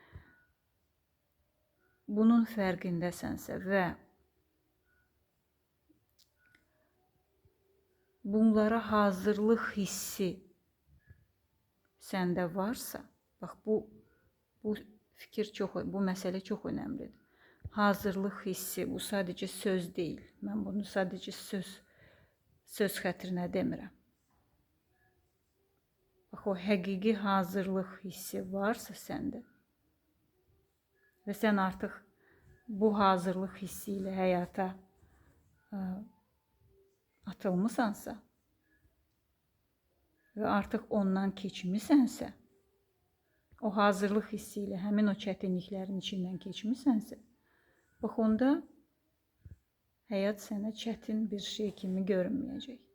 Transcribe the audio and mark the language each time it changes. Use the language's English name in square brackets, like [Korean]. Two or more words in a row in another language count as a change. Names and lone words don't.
[Azerbaijani] Bunun fərqindəsənsə və bunlara hazırlıq hissi səndə varsa, bax bu fikir bu məsələ çox önəmlidir. Hazırlıq hissi, [Turkish] bu sadece söz değil. Ben bunu sadece söz [Azerbaijani] xətrinə demirəm. Bax, o həqiqi hazırlıq hissi varsa səndə və sən artıq bu hazırlıq hissi ilə həyata atılmısansa və artıq ondan keçmisənsə, o hazırlıq hissi ilə həmin o çətinliklərin içindən keçmisənsə, bax, onda həyat sənə çətin bir şey kimi görünməyəcək.